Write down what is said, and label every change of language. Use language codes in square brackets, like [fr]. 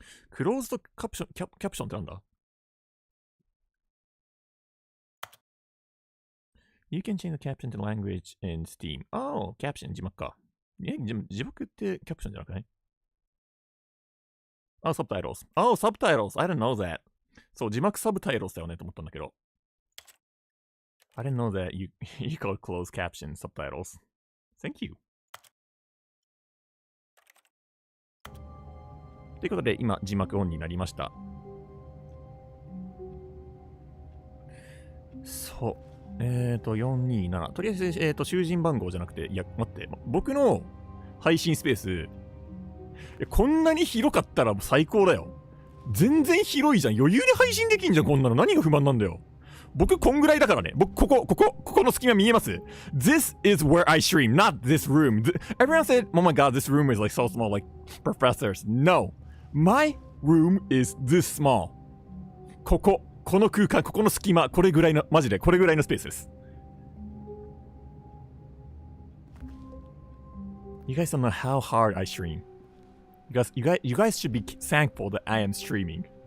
[ja] クローズドキャプションってなんだ？ [en] You can change the caption to language in Steam. Oh, caption [ja] 字幕か。字幕ってキャプションじゃなくない？ [en] Oh, subtitles. Oh, subtitles. I didn't know that. [ja] そう、字幕サブタイトルだよねと思ったんだけど。 [en] I didn't know that you call closed caption subtitles. Thank you. [ja] ということで、今、字幕オンになりました。そう。427。とりあえず、囚人番号じゃなくて、いや、待って。僕の配信スペース、こんなに広かったら最高だよ。全然広いじゃん。余裕で配信できんじゃん、こんなの。何が不満なんだよ。僕、こんぐらいだからね。僕、ここの隙間見えます？ [en] This is where I stream, not this room. Everyone said, oh my god, this room is like so small, like professors. No. My room is this small. [ja] この空間、ここの隙間、これぐらいの、マジでこれぐらいのスペースです。 [en] You guys don't know how hard I stream. You guys should be thankful that I am streaming.